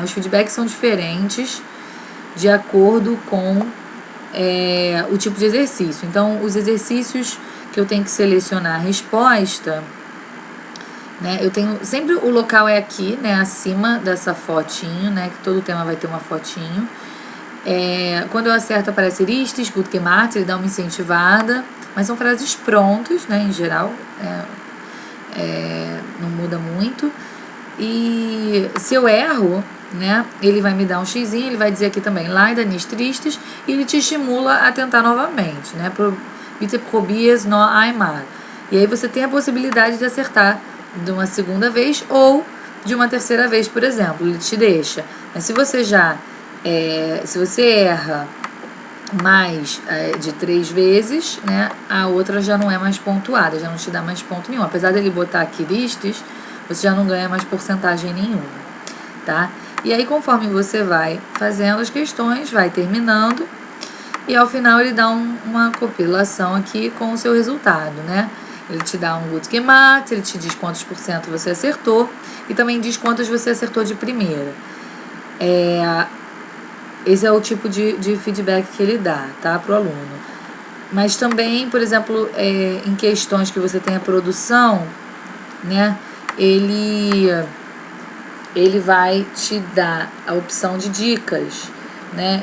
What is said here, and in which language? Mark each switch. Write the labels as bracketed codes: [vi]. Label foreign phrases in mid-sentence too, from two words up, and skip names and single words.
[pt] Os feedbacks são diferentes de acordo com o tipo de exercício. Então, os exercícios que eu tenho que selecionar a resposta, né? Eu tenho sempre o local é aqui, né? Acima dessa fotinho, né? Que todo tema vai ter uma fotinho. Quando eu acerto aparece [de] Richtig, gut gemacht, [pt] ele dá uma incentivada, mas são frases prontas, né? Em geral, não muda muito. E se eu erro, né? Ele vai me dar um xizinho, ele vai dizer aqui também [de] leider nicht richtig, [pt] e ele te estimula a tentar novamente, né? [de] Bitte probier noch einmal. [pt] E aí você tem a possibilidade de acertar de uma segunda vez ou de uma terceira vez, por exemplo. Ele te deixa. Mas se você se você erra mais de 3 vezes, né, a outra já não é mais pontuada, já não te dá mais ponto nenhum. Apesar dele botar aqui listas, você já não ganha mais porcentagem nenhuma, tá? E aí, conforme você vai fazendo as questões, vai terminando, e ao final ele dá uma compilação aqui com o seu resultado, né? Ele te dá um [de] gut gemacht, [pt] ele te diz quantos por cento você acertou, e também diz quantos você acertou de primeira. Esse é o tipo de feedback que ele dá, tá, pro aluno. Mas também, por exemplo, em questões que você tem a produção, né, ele vai te dar a opção de dicas, né?